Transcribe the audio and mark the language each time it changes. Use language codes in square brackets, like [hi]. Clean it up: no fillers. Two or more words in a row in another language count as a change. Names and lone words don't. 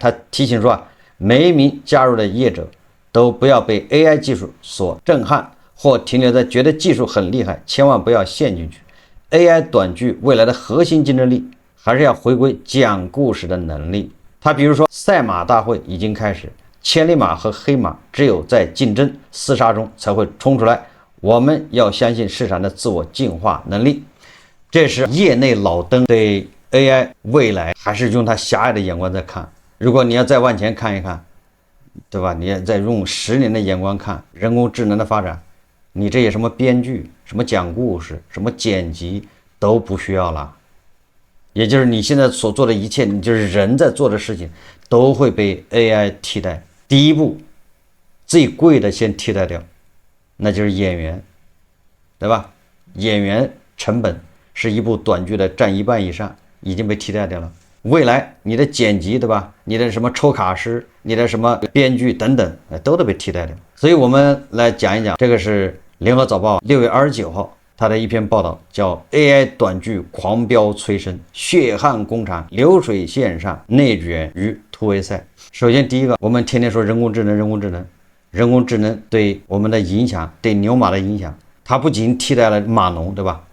[zh] 他提醒說，每一名加入的業者都不要被 AI 技術所震撼，或停留在覺得技術很厲害，千萬不要陷進去。AI 短劇未來的核心競爭力還是要回歸講故事的能力。他比如說，賽馬大會已經開始。千里馬和黑馬只有在競爭廝殺中才會衝出來，我們要相信市場的自我進化能力。這是業內老登對 AI 未來還是用他狹隘的眼光在看。如果你要再往前看一看，對吧？你要再用10年的眼光看人工智能的發展，你這些什麼編劇、什麼講故事、什麼剪輯都不需要了。也就是你現在所做的一切，你就是人在做的事情，都会被 AI 替代。第一步，最貴的先替代掉，那就是演員，对吧？演员成本是一部短劇的占1半以上，已經被替代掉了。未来你的剪輯，对吧？你的什麼抽卡師，你的什麼編劇等等，都得被替代掉。所以我們來講一講，這個是聯合早報6月29號他的一篇報道，叫 AI 短劇狂飆催生，血汗工廠流水線上內捲與突圍賽。首先第一個，我們天天說人工智能，人工智能對我們的影響，對牛馬的影響，它不僅替代了碼農，對吧？